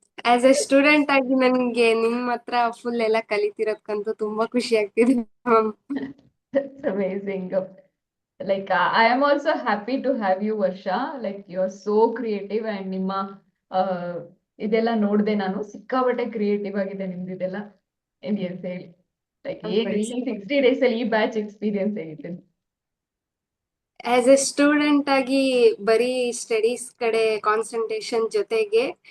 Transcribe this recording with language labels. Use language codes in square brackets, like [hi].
[kn] As A student ಆಗಿ ನನ್ಗೆ ನಿಮ್ ಹತ್ರ ಫುಲ್ ಎಲ್ಲ ಕಲಿತಿರೋದ್ಕಂತೂ ತುಂಬಾ ಖುಷಿ ಆಗ್ತಿದೆ ma'am. [en] That's amazing. Like I am also happy to have you, Varsha. Like you're so creative and [kn] ನಿಮ್ಮ ಇದೆಲ್ಲ ನೋಡ್ದೆ ನಾನು ಸಿಕ್ಕಾಪಟ್ಟೆ ಕ್ರಿಯೇಟಿವ್ ಆಗಿದೆ ನಿಮ್ದು ಇದೆಲ್ಲ. ಏನ್ ಹೇಳಿ ಲೈಕ್ ಏನು ಈ 60 days ಅಲ್ಲಿ ಈ ಬ್ಯಾಚ್ ಎಕ್ಸ್ಪೀರಿಯನ್ಸ್ ಹೇಗಿತ್ತು? ಆಸ್ ಎ ಸ್ಟೂಡೆಂಟ್ ಆಗಿ ಬರೀ ಸ್ಟಡೀಸ್ ಕಡೆ ಕಾನ್ಸಂಟ್ರೇಷನ್ ಜೊತೆಗೆ